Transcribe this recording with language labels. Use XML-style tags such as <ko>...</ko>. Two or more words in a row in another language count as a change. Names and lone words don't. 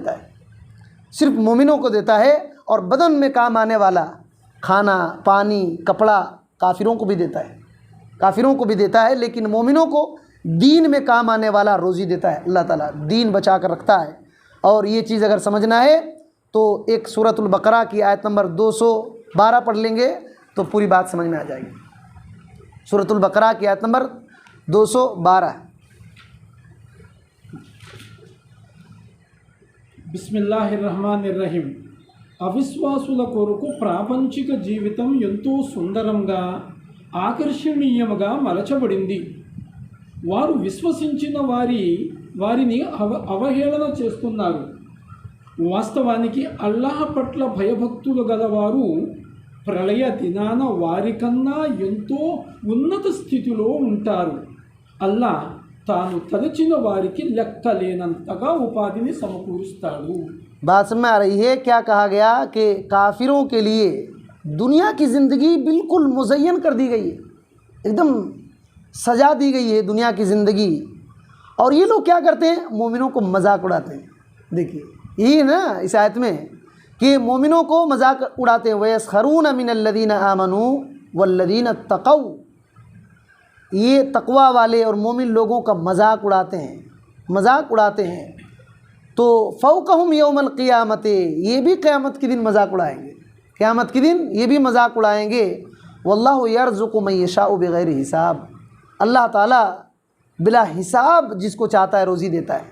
<ur>کو دیتا ہے، اور بدن میں کام آنے والا کھانا، پانی، کپڑا کافروں کو بھی دیتا ہے، لیکن مومنوں کو دین میں کام آنے والا روزی دیتا ہے اللہ تعالیٰ، دین بچا کر رکھتا ہے۔ اور یہ چیز اگر سمجھنا ہے تو ایک سورۃ البقرہ کی آیت نمبر 212 پڑھ لیں گے تو پوری بات سمجھ میں آ جائے گی۔ سورۃ البقرہ کی آیت نمبر 212۔</ur> <ar>బిస్మిల్లాహిర్రహమానిర్రహీం.</ar> <te>అవిశ్వాసుల కొరకు ప్రాపంచిక జీవితం ఎంతో సుందరంగా ఆకర్షణీయముగా మలచబడింది. వారు విశ్వసించిన వారిని అవహేళన చేస్తున్నారు. వాస్తవానికి అల్లాహ్ పట్ల భయభక్తులు గలవారు ప్రళయ దినాన వారికన్నా ఎంతో ఉన్నత స్థితిలో ఉంటారు. అల్లాహ్ తాను తలచిన వారికి లెక్కలేనంతగా ఉపాధిని సమకూరుస్తాడు.</te> <ur>بات سمجھ میں آ رہی ہے؟ کیا کہا گیا کہ کافروں کے لیے دنیا کی زندگی بالکل مزین کر دی گئی ہے، ایک دم سجا دی گئی ہے دنیا کی زندگی، اور یہ لوگ کیا کرتے ہیں؟ مومنوں کو مذاق اڑاتے ہیں۔ دیکھیے یہی ہے نا اس آیت میں کہ مومنوں کو مذاق اڑاتے ہیں۔</ur> <ar>وَيَسْخَرُونَ مِنَ الَّذِينَ آمَنُوا وَالَّذِينَ اتَّقَوْا،</ar> <ur>یہ تقوی والے اور مومن لوگوں کا مذاق اڑاتے ہیں، مذاق اڑاتے ہیں۔</ur> <ar>تو فوقہم یوم القیامت،</ar> <ur>یہ بھی قیامت کے دن مذاق اڑائیں گے، قیامت کے دن یہ بھی مذاق اڑائیں گے۔</ur> <ar>واللہ یرزق من یشاء بغیر حساب،</ar> <ur>اللہ تعالیٰ بلا حساب جس کو چاہتا ہے روزی دیتا ہے۔</ur>